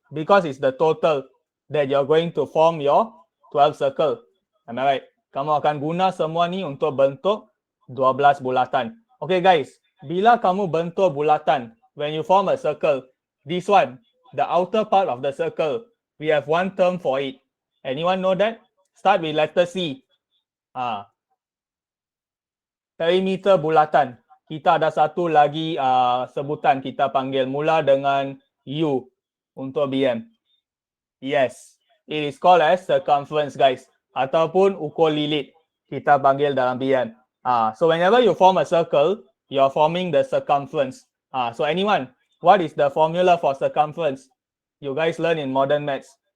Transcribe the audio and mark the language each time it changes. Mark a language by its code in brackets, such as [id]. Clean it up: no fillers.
[en] Because it's the total that you're going to form your 12 circle. Am I right? [ms] Kamu akan guna semua ni untuk bentuk 12 bulatan. [en] Okay guys, [ms] bila kamu bentuk bulatan, [en] when you form a circle, this one, the outer part of the circle, we have one term for it. Anyone know that? Start with letter C. [ms] Perimeter bulatan. Kita ada satu lagi sebutan kita panggil mula dengan U untuk BM. [en] Yes, it is called as circumference guys. [ms] Ataupun ukur lilit kita panggil dalam BM. [en] So whenever you form a circle, you're forming the circumference. So anyone, what is the formula for circumference? You guys learn in modern maths.